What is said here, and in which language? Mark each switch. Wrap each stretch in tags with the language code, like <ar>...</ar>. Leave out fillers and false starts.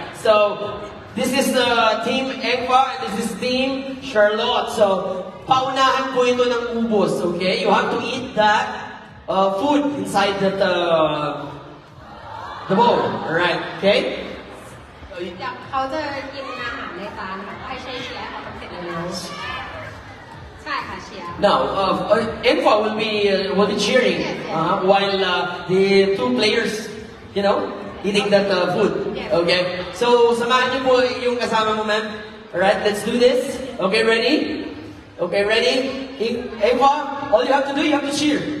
<en>So, this is Team Engva and this is Team Charlotte. So,</en> <tl>paunahan po ito ng ubos,</tl> <en>okay? You have to eat that food inside that the bowl, alright? Okay?</en> <th>เขาจะกินอาหารในจานค่ะให้ใช้เชียร์เขาต้องเสร็จแล้วใช่ค่ะเชียร์</th> <en>Now, Engva will be cheering while the two players, you know, eating that food. Okay? So,</en> <tl>samahan niyo po yung kasama mo, ma'am.</tl> <en>Alright, let's do this. Okay, ready? Okay, ready? Engva, all you have to do, you have to cheer.</en>